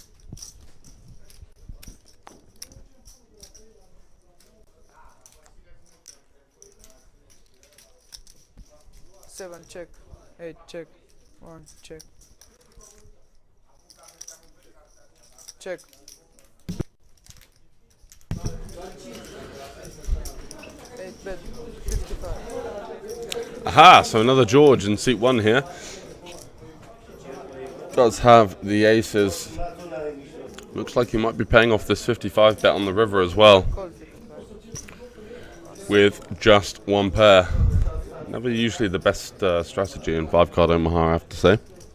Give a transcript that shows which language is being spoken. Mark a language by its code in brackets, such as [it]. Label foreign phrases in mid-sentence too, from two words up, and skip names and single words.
[en] Seven check. 8 check. 1 check. Check. Eight bet 55. Aha, so another George in seat 1 here. Does have the aces. Looks like he might be paying off this 55 bet on the river as well, Call 55. with just one pair. Never usually the best strategy in 5-card Omaha, I have to say.